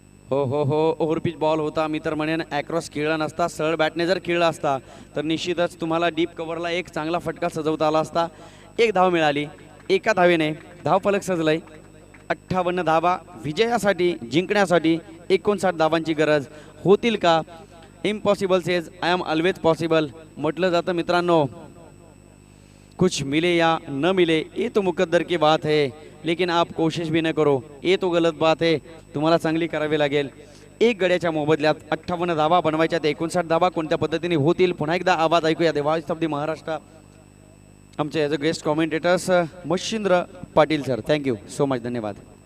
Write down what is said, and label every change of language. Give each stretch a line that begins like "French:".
Marathi: हो हो हो, ओव्हरपिच बॉल होता. मी तर म्हणेन ॲक्रॉस खेळला नसता, सरळ बॅटने जर खेळला असता तर निश्चितच तुम्हाला डीप कव्हरला एक चांगला फटका सजवता आला असता. 1 धाव मिळाली. एका धावेने धावफलक सजलंय. 58 धावा विजयासाठी, जिंकण्यासाठी 59 धावांची गरज. होतील का?
English: Impossible says I am always possible.
Marathi: म्हटलं जातं मित्रांनो,
Hindi: कुछ मिले या न मिले ये तो मुकद्दर की बात है, लेकिन आप कोशिश भी न करो ये तो गलत बात है.
Marathi: तुम्हाला चांगली करावी लागेल. 1 गड्याच्या मोबदल्यात 58 धावा बनवायच्या. 59 धावा कोणत्या पद्धतीने होतील पुन्हा एकदा आवाज ऐकूया.
English: the voice of the Maharashtra,
Marathi: आमचे
English: as a guest commentators
Marathi: Machhindra Patil sir.
English: thank you so much,
Marathi: धन्यवाद.